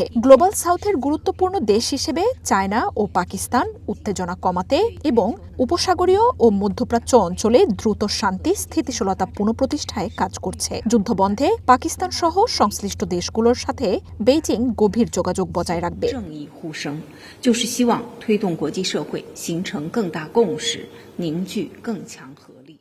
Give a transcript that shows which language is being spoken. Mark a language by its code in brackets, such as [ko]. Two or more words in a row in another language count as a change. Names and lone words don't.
[en] Global South [bn] গুরুত্বপূর্ণ দেশ হিসেবে চায়না ও পাকিস্তান উত্তেজনা কমাতে এবং উপসাগরীয় ও মধ্যপ্রাচ্য অঞ্চলে দ্রুত শান্তি স্থিতিশীলতা পুনঃপ্রতিষ্ঠায় কাজ করছে। যুদ্ধবন্ধে পাকিস্তান সহ সংশ্লিষ্ট দেশগুলোর সাথে বেইজিং গভীর যোগাযোগ বজায় রাখবে। [zh] 正义呼声就是希望推动国际社会形成更大共识，凝聚更强合力。